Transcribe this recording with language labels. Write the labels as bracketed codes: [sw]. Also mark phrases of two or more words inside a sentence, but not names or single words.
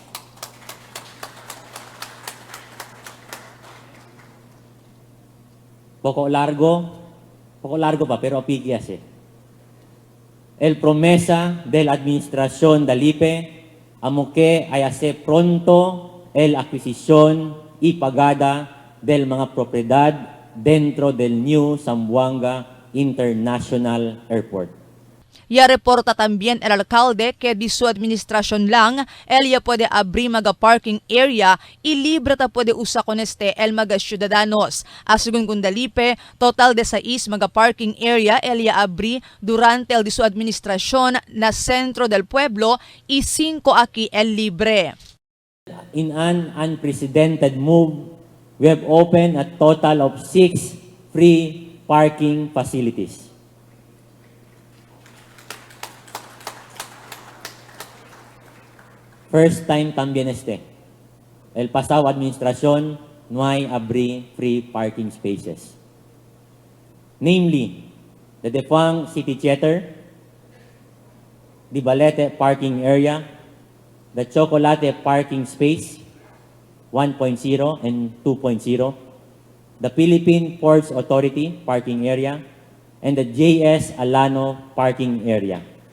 [cbk] Poco largo pa pero apigyas El promesa de la administración Dalipe amo que ay hace pronto el adquisición y pagada del mga propiedad dentro del New Zamboanga International Airport. Ya reporta también el alcalde que de su administración lang, ella puede abrir mga [en] parking area [cbk] y libre ta puede usa con este el mga ciudadanos. Según con Dalipe, total de 6 mga [en] parking area [cbk] ella abri durante el de su administración na centro del pueblo y 5 aquí el libre. [en] In an unprecedented move, we have opened a total of 6 free parking facilities. First time [cbk] también El pasado administración no hay abri [en] free parking spaces. Namely, the Defang City Theater, the Balete parking area, the Chocolate parking space 1.0 and 2.0, the Philippine Ports Authority parking area, and the JS Alano parking area.